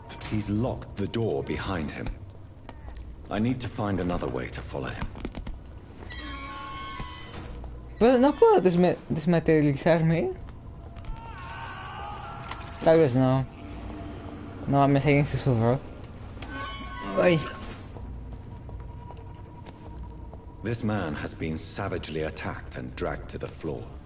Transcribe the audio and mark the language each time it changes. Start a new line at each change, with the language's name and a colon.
English: He's locked the door behind him. I need to find another way to follow him.
Spanish: Pero no puedo desmaterializarme. Tal vez no. No mames, alguien se subió. Ay.
English: This man has been savagely attacked and dragged to the floor.